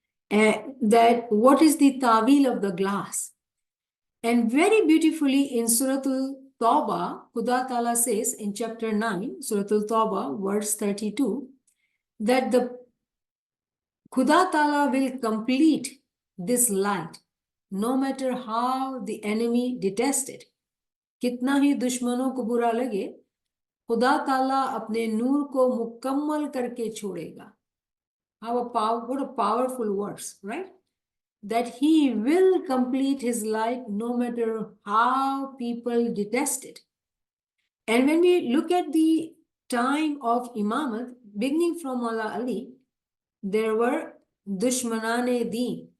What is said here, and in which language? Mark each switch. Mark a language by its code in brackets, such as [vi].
[en] That what is the tawil of the glass? And very beautifully in Suratul Tawbah, Khuda Ta'ala says in chapter 9, Suratul Tawbah, verse 32, that the Khuda Ta'ala will complete this light, no matter how the enemy detested, [hi] कितना ही दुश्मनों को बुरा लगे, खुदा ताला अपने नूर को मुकम्मल करके छोड़ेगा. [en] What a powerful words, right? That he will complete his light no matter how people detest it. And when we look at the time of Imamat, beginning from Mawla Ali, there were Dushmanane Deen.